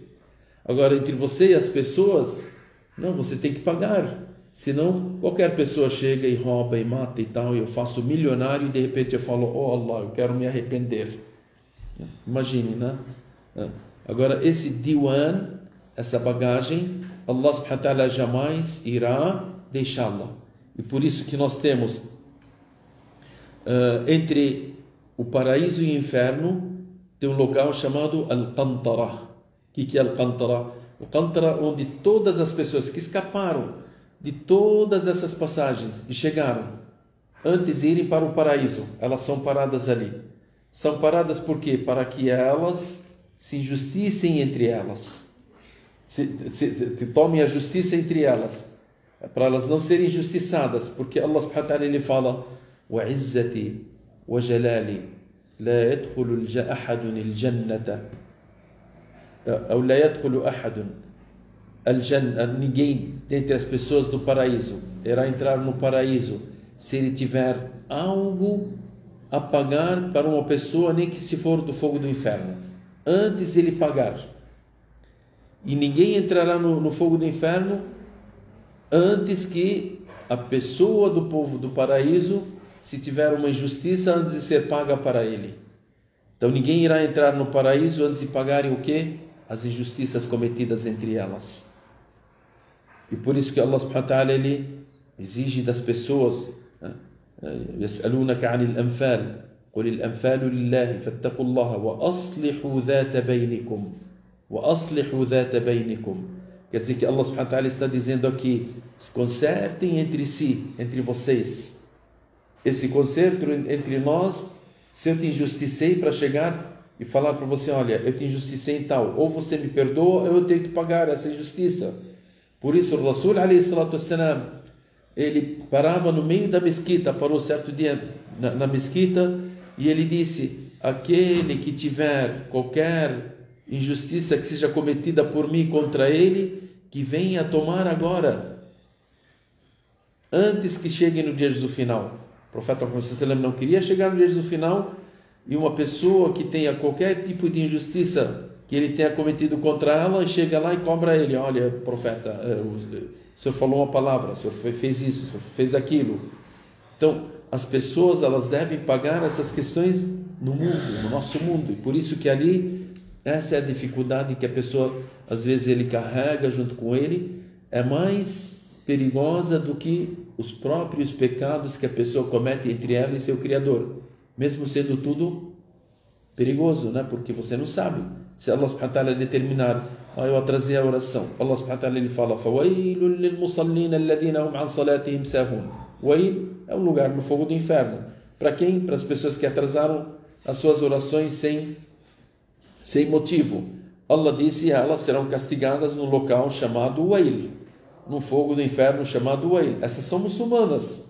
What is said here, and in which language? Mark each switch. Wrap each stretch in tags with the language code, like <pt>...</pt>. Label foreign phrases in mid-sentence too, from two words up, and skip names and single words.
<pt>Agora, entre você e as pessoas, não, você tem que pagar. Senão, qualquer pessoa chega e rouba e mata e tal, e eu faço milionário e de repente eu falo: oh Allah, eu quero me arrepender. Imagine, né? Agora, esse diwan, essa bagagem, Allah</pt> <ar>سبحانه وتعالى</ar> <pt>jamais irá deixá-la. E por isso que nós temos entre o paraíso e o inferno tem um local chamado Al-Qantara. O que é Al-Qantara? O Qantara, onde todas as pessoas que escaparam de todas essas passagens e chegaram antes de irem para o paraíso, elas são paradas ali. São paradas por quê? Para que elas se injusticem entre elas. Tomem a justiça entre elas. Para elas não serem injustiçadas. Porque Allah</pt> <ar>سبحانه وتعالى</ar> <pt>ele fala:</pt> <ar>وَعِزَّتِي وَجَلَالِي لَا يَدْخُلُ أَحَدٌ الْجَنَّةَ أو لا يدخل أحد الجنة.</ar> <pt>Ninguém dentre as pessoas do paraíso irá entrar no paraíso se ele tiver algo a pagar para uma pessoa, nem que se for do fogo do inferno, antes ele pagar. E ninguém entrará no fogo do inferno antes que a pessoa do povo do paraíso, se tiver uma injustiça, antes de ser paga para ele. Então ninguém irá entrar no paraíso antes de pagarem o quê? As injustiças cometidas entre elas. E por isso que Allah</pt> <ar>سبحانه وتعالى</ar> <pt>ele exige das pessoas:</pt> <ar>يسألونك عن الأنفال قل الأنفال لله فاتقوا الله وأصلحوا ذات بينكم وأصلحوا ذات بينكم.</ar> <pt>Quer dizer que Allah</pt> <ar>سبحانه وتعالى</ar> <pt>está dizendo aqui: se consertem entre si, entre vocês. Esse conserto entre nós, se eu te injusticei para chegar e falar para você: olha, eu te injusticei em tal, ou você me perdoa, ou eu tenho que pagar essa injustiça. Por isso o Rasul</pt> <ar>عليه الصلاة والسلام,</ar> <pt>ele parava no meio da mesquita, parou certo dia na mesquita, e ele disse: aquele que tiver qualquer injustiça que seja cometida por mim contra ele, que venha tomar agora, antes que chegue no dia do final. O profeta Muhammad</pt> <ar>صلى الله عليه وسلم</ar> <pt>não queria chegar no dia do final e uma pessoa que tenha qualquer tipo de injustiça que ele tenha cometido contra ela, e chega lá e cobra ele: olha, profeta, o senhor falou uma palavra, o senhor fez isso, o senhor fez aquilo. Então, as pessoas elas devem pagar essas questões no mundo, no nosso mundo, e por isso que ali, essa é a dificuldade que a pessoa, às vezes ele carrega junto com ele, é mais perigosa do que os próprios pecados que a pessoa comete entre ela e seu Criador, mesmo sendo tudo perigoso, né? Porque você não sabe. Se Allah</pt> <ar>سبحانه وتعالى</ar> <pt>determinar: eu atrasei a oração, Allah</pt> <ar>سبحانه وتعالى</ar> <pt>ele fala:</pt> <ar>فَوَيْلٌ لِلْمُصَلِّينَ الَّذِينَ هُمْ عَنْ صَلَاتِهِمْ سَاهُونَ.</ar> <pt>Wail é um lugar no fogo do inferno. Para quem? Para as pessoas que atrasaram as suas orações sem motivo. Allah disse: elas serão castigadas no local chamado Wail, no fogo do inferno chamado Wail. Essas são muçulmanas.</pt>